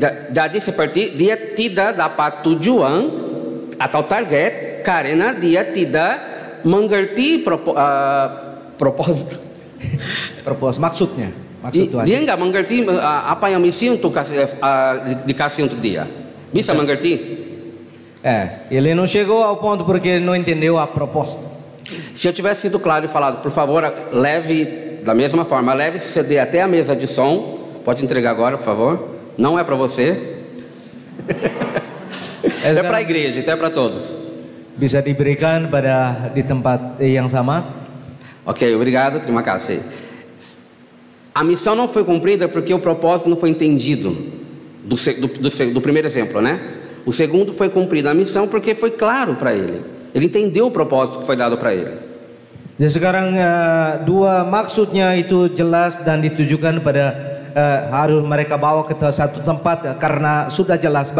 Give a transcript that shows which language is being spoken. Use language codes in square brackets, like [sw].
[id] Jadi seperti dia tidak dapat tujuan atau target karena dia tidak mengerti propósito. Maksudnya, Tuhan. Dia nggak mengerti apa yang misi untuk dikasih untuk dia. Bisa mengerti? [pt] Ele não chegou ao ponto porque ele não entendeu a proposta. Se eu tivesse sido claro e falado, por favor, leve da mesma forma, leve esse CD até a mesa de som. Pode entregar agora, por favor. Não é para você. É para a igreja, então é para todos. [id] Bisa diberikan di tempat yang sama. [pt] Ok, obrigado, [id] terima kasih. [pt] A missão não foi cumprida porque o propósito não foi entendido do primeiro exemplo, né? O segundo foi cumprida a missão porque foi claro para ele. Ele entendeu o propósito que foi dado para ele. [id] Jadi sekarang dua maksudnya itu jelas dan ditujukan pada harus mereka bawa ke satu tempat karena sudah jelas.